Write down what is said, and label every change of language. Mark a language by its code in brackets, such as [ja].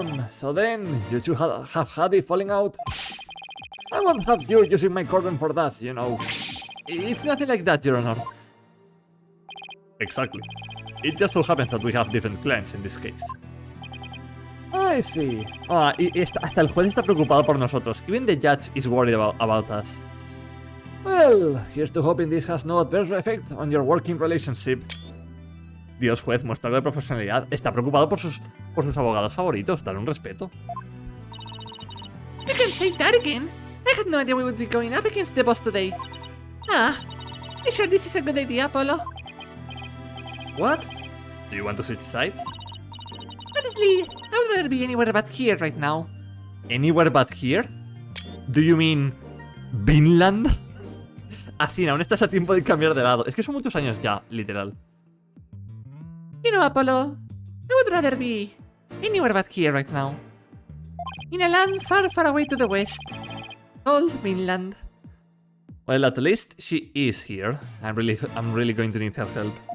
[en] So then, you two have had a falling out? I won't have you using my cordon for that, you know. It's nothing like that, Your Honor. Exactly. It just so happens that we have different clients in this case. I see. [es] Hasta el juez está preocupado por nosotros. [en] Even the judge is worried about us. Well, here's to hoping this has no adverse effect on your working relationship. [es] Dios, juez, muestra de profesionalidad. Está preocupado por sus abogados favoritos. Dale un respeto. [en] You can say that again. I had no idea we would be going up against the boss today. Are you sure this is a good idea, Apollo? What? Do you want to switch sides? Honestly, I would rather be anywhere but here right now. Anywhere but here? Do you mean... Vinland? [es] Así, aún estás a tiempo de cambiar de lado. Es que son muchos años ya, literal. [en] You know, Apollo, I would rather be anywhere but here right now. In a land far, far away to the west. Called Mainland. Well, at least she is here. I'm really going to need her help.